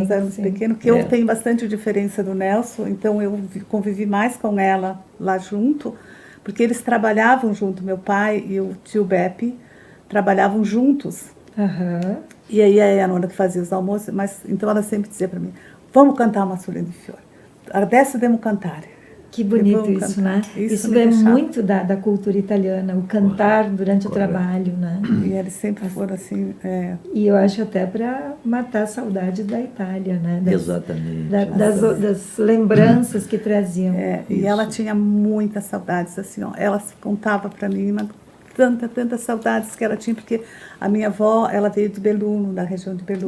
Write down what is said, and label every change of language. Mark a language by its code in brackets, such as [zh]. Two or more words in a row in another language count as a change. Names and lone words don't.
[pt] nós éramos pequenos, porque eu tenho bastante diferença do Nelson, então eu convivi mais com ela lá junto, porque eles trabalhavam junto, meu pai e o tio Beppe trabalhavam juntos. E aí a nona que fazia os almoços, mas então ela sempre dizia para mim, vamos cantar uma Massurinha de Fiore. [it] Adesso devo cantare. [pt] Que bonito vão isso, cantar. né? Isso Isso me vem deixava. muito da cultura italiana, o cantar durante o Correto. trabalho, né? E eles sempre foram assim, E eu acho até para matar a saudade da Itália, né? Exatamente. Das lembranças que traziam. e ela tinha muitas saudades, assim, ó. Ela contava para mim tantas saudades que ela tinha, porque a minha avó, ela veio de Belluno, da região de Belluno.